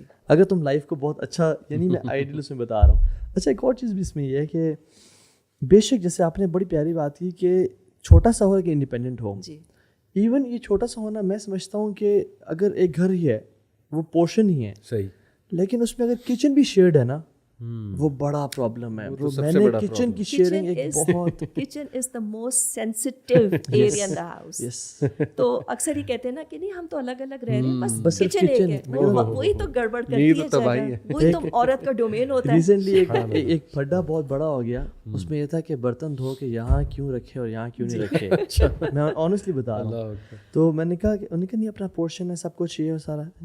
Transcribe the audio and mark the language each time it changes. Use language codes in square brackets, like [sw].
[ur] اگر تم لائف کو بہت اچھا, یعنی میں آئیڈیل اس میں بتا رہا ہوں. اچھا ایک اور چیز بھی اس میں یہ ہے کہ بے شک جیسے آپ نے بڑی پیاری بات کی کہ چھوٹا سا ہو کہ انڈیپینڈنٹ ہو. ایون یہ چھوٹا سا ہونا میں سمجھتا ہوں کہ اگر ایک گھر ہی ہے وہ پورشن ہی ہے صحیح, لیکن اس میں اگر کچن بھی شیئرڈ ہے نا وہ بڑا پرابلم ہے. میں نے کچن کی شیئرنگ ایک بہت, [en] Kitchen is the most sensitive area in the house. [ur] تو اکثر ہی کہتے ہیں نا کہ نہیں ہم تو الگ الگ رہ رہے ہیں, بس کچن ایک ہے, وہی تو گڑبڑ کرتی ہے جگہ, وہی تو عورت کا ڈومین ہوتا ہے. ریسنٹلی ایک پھڈا بہت بڑا ہو گیا, اس میں یہ تھا کہ برتن دھو کے یہاں کیوں رکھے اور یہاں کیوں نہیں رکھے. میں آنیسٹلی بتا رہا ہوں. تو میں نے کہا کہ انہوں نے کہا نہیں اپنا پورشن ہے, سب کچھ چاہیے اور سارا.